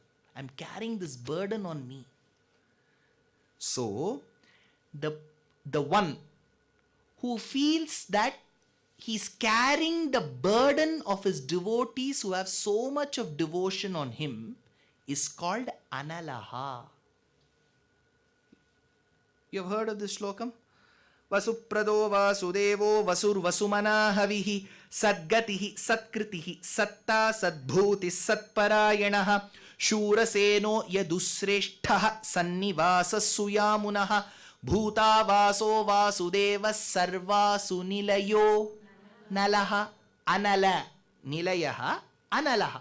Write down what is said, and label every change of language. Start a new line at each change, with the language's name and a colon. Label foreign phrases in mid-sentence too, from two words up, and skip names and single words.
English: I am carrying this burden on me. So, the one who feels that he's carrying the burden of his devotees who have so much of devotion on him is called Analaha. You have heard of this shlokam?
Sanskrit: वसुप्रदो वासुदेवो वसुर् वसुमना हविः सद्गतिः सत्कृतिः सत्ता सद्भूतिः सत्परायणः शूरसेनो यदुश्रेष्ठः सन्निवासः सुयामुनः भूत वासो वासुदेव सर्वासु निलयो नलः अनल निलयः अनलः.